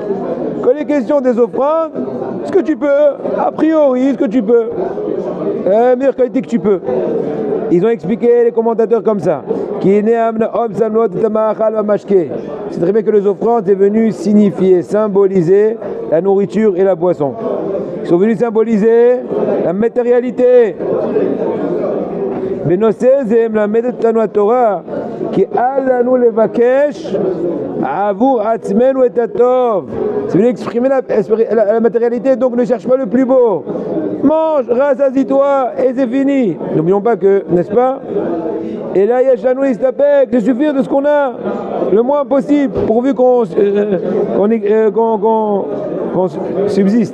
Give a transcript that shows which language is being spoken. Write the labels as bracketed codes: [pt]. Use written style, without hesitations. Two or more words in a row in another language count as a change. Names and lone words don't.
[fr] Quand il est question des offrandes, ce que tu peux, a priori, ce que tu peux, meilleure qualité que tu peux. Ils ont expliqué, les commentateurs, comme ça. C'est très bien que les offrandes sont venues signifier, symboliser la nourriture et la boisson. Ils sont venus symboliser la matérialité. [he] בנושא מלמדת לנו התורה כי אל לנו לבקש עבור עצמנו את הטוב. [fr] C'est venu exprimer la matérialité, donc ne cherche pas le plus beau. Mange, rassasie-toi et c'est fini. N'oublions pas que, n'est-ce pas? Et là, [he] ישנו הסתפק, [fr] de suffire de ce qu'on a, le moins possible, pourvu qu'on subsiste.